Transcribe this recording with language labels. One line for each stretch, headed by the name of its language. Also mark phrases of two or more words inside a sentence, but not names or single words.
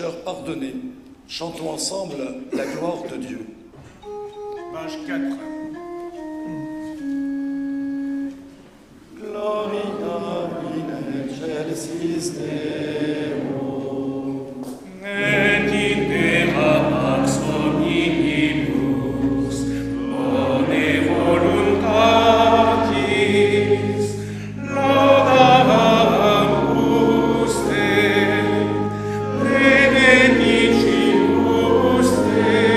French: pardonné. Chantons ensemble la gloire de Dieu. Page 4.
Latin: Gloria in excelsis Deo. Et in terra pax hominibus, bone voluntatis, laudamus te, benedicimus te,